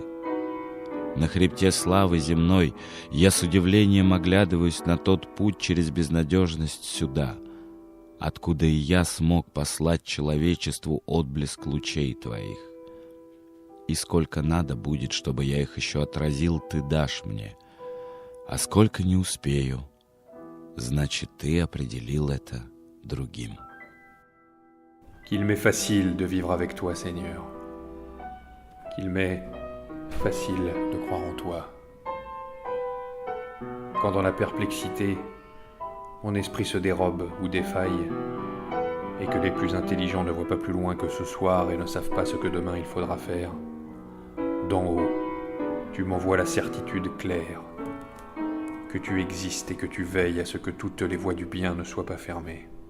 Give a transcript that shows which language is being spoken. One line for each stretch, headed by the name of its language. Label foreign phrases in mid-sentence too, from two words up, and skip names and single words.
Russian: На хребте славы земной я с удивлением оглядываюсь на тот путь через безнадежность сюда, откуда и я смог послать человечеству отблеск лучей Твоих. И сколько надо будет, чтобы я их еще отразил, Ты дашь мне, а сколько не успею, значит, Ты определил это другим.
French: Qu'il m'est facile de vivre avec toi, Seigneur. Qu'il m'est facile de croire en toi. Quand dans la perplexité, mon esprit se dérobe ou défaille, et que les plus intelligents ne voient pas plus loin que ce soir et ne savent pas ce que demain il faudra faire, d'en haut, tu m'envoies la certitude claire que tu existes et que tu veilles à ce que toutes les voies du bien ne soient pas fermées.